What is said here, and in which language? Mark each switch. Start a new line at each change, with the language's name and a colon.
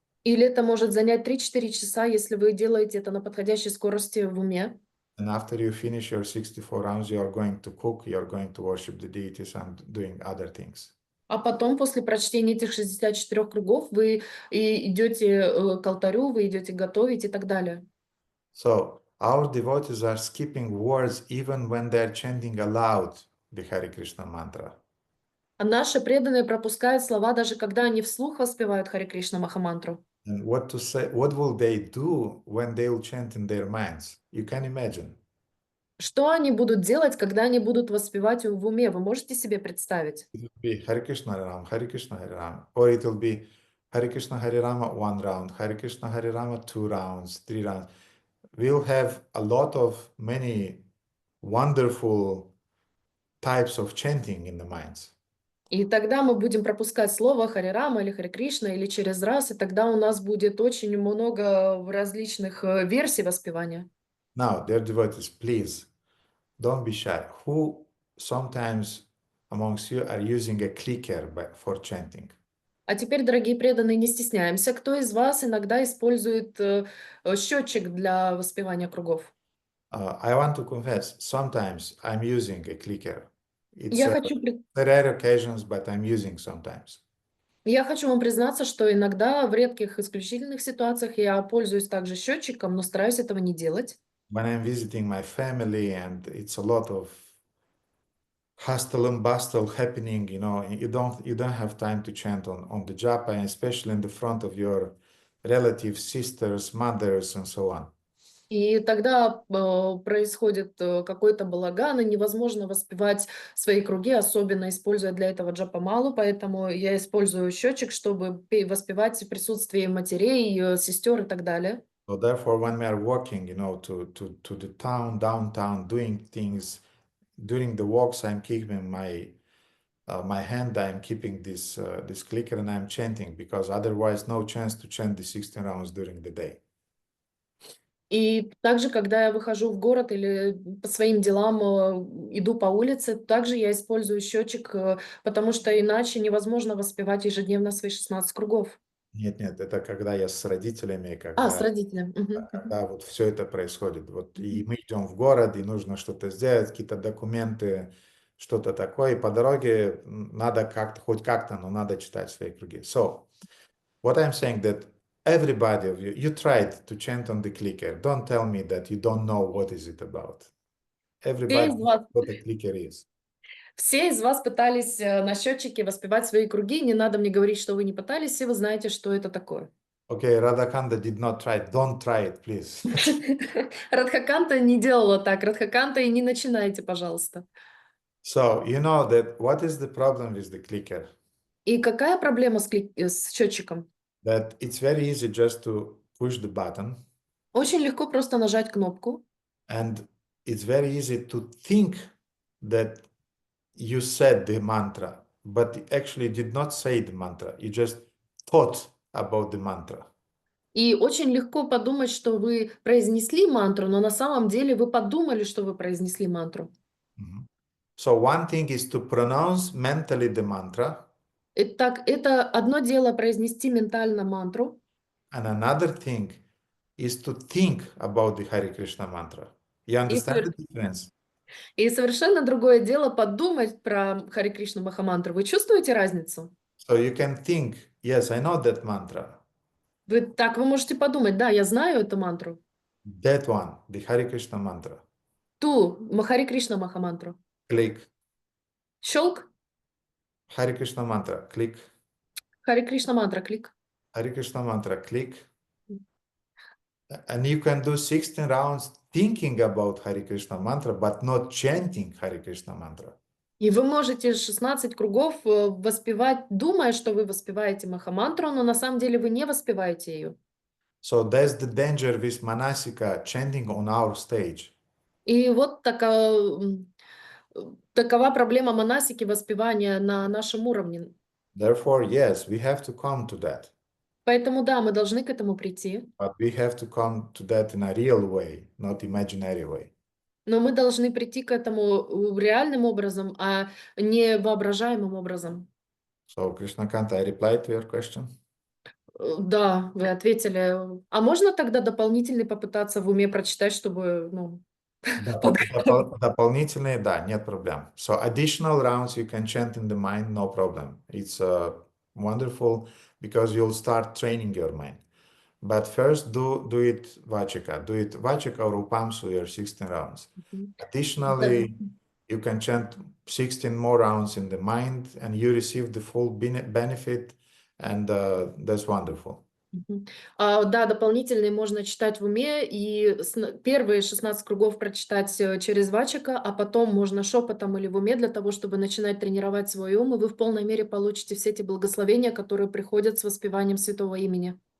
Russian: Или это может занять 3-4 часа, если вы делаете это на подходящей скорости в уме.
English: And after you finish your 64 rounds, you are going to cook, you are going to worship the deities and doing other things.
Russian: А потом, после прочтения этих 64 кругов, вы идете к алтарю, вы идете готовить и так далее.
English: So our devotees are skipping words even when they are chanting aloud the Hare Krishna mantra.
Russian: А наши преданные пропускают слова, даже когда они вслух воспевают Харе Кришна Махамантру.
English: And what to say? What will they do when they will chant in their minds? You can imagine.
Russian: Что они будут делать, когда они будут воспевать в уме? Вы можете себе представить?
English: It will be Hare Krishna Hare Rama, Hare Krishna Hare Rama, or it will be Hare Krishna Hare Rama 1 round, Hare Krishna Hare Rama 2 rounds, 3 rounds. We'll have a lot of many wonderful types of chanting in the minds.
Russian: И тогда мы будем пропускать слово Харе Рама или Харе Кришна или через раз, и тогда у нас будет очень много различных версий воспевания.
English: Now, dear devotees, please don't be shy. Who sometimes amongst you are using a clicker for chanting?
Russian: А теперь, дорогие преданные, не стесняемся. Кто из вас иногда использует счетчик для воспевания кругов?
English: I want to confess, sometimes I'm using a clicker. It's
Russian: Я хочу
English: rare occasions, but I'm using sometimes.
Russian: Я хочу вам признаться, что иногда в редких исключительных ситуациях я пользуюсь также счетчиком, но стараюсь этого не делать.
English: When I'm visiting my family and it's a lot of hustle and bustle happening, you know, you don't have time to chant on the japa, and especially in the front of your relatives, sisters, mothers, and so on.
Russian: И тогда происходит какой-то балаган, и невозможно воспевать свои круги, особенно используя для этого джапамалу, поэтому я использую счетчик, чтобы воспевать в присутствии матерей, сестер и так далее.
English: So therefore, when we are walking, you know, to the town, downtown, doing things, during the walks, I'm keeping my hand, I'm keeping this clicker and I'm chanting, because otherwise no chance to chant the 16 rounds during the day.
Russian: И также, когда я выхожу в город или по своим делам иду по улице, также я использую счетчик, потому что иначе невозможно воспевать ежедневно свои 16 кругов. Нет, это когда я с родителями, С родителями. когда вот все это происходит. Вот и мы идем в город, и нужно что-то сделать, какие-то документы, что-то такое. И по дороге надо как-то, хоть как-то, но надо читать свои круги.
English: So, what I'm saying that everybody of you tried to chant on the clicker. Don't tell me that you don't know what is it about. Everybody knows what a clicker is.
Russian: Все из вас пытались на счетчике воспевать свои круги. Не надо мне говорить, что вы не пытались, все вы знаете, что это такое.
English: Okay, Radhakanta did not try it. Don't try it, please.
Russian: Радхаканта не делала так. Радхаканта и не начинайте, пожалуйста.
English: So, you know that what is the problem with the clicker?
Russian: И какая проблема с счетчиком?
English: That it's very easy just to push the button.
Russian: Очень легко просто нажать кнопку.
English: And it's very easy to think that you said the mantra, but actually did not say the mantra. You just thought about the mantra.
Russian: И очень легко подумать, что вы произнесли мантру, но на самом деле вы подумали, что вы произнесли мантру.
English: So one thing is to pronounce mentally the mantra.
Russian: Итак, это одно дело произнести ментально мантру.
English: And another thing is to think about the Hare Krishna mantra. You understand the difference?
Russian: И совершенно другое дело подумать про Харе Кришна Махамантру. Вы чувствуете разницу?
English: So you can think, yes, I know that mantra.
Russian: Вы можете подумать, да, я знаю эту мантру.
English: That one, the Hare Krishna mantra.
Russian: Ту Харе Кришна Махамантру.
English: Click.
Russian: Щелк.
English: Hare Krishna mantra, click.
Russian: Харе Кришна мантра, клик.
English: Hare Krishna mantra, click. And you can do 16 rounds thinking about Hare Krishna mantra, but not chanting Hare Krishna mantra.
Russian: И вы можете 16 кругов воспевать, думая, что вы воспеваете Махамантру, но на самом деле вы не воспеваете ее.
English: So that's the danger with Manasika chanting on our stage.
Russian: И вот такова проблема манасики воспевания на нашем уровне.
English: Therefore, yes, we have to come to that.
Russian: Поэтому да, мы должны к этому прийти.
English: But we have to come to that in a real way, not imaginary way.
Russian: Но мы должны прийти к этому реальным образом, а не воображаемым образом.
English: So, Krishnakant, I replied to your question.
Russian: Да, вы ответили. А можно тогда дополнительный попытаться в уме прочитать, чтобы, ну, Дополнительные, да, нет проблем.
English: So, additional rounds you can chant in the mind, no problem. It's wonderful because you'll start training your mind. But first, do it Vachika. Do it Vachika or Upamsu, your 16 rounds. Additionally, you can chant 16 more rounds in the mind and you receive the full benefit, and that's wonderful.
Russian: Да, дополнительные можно читать в уме, и первые 16 кругов прочитать через Вачика, а потом можно шепотом или в уме для того, чтобы начинать тренировать свой ум, и вы в полной мере получите все эти благословения, которые приходят с воспеванием святого имени.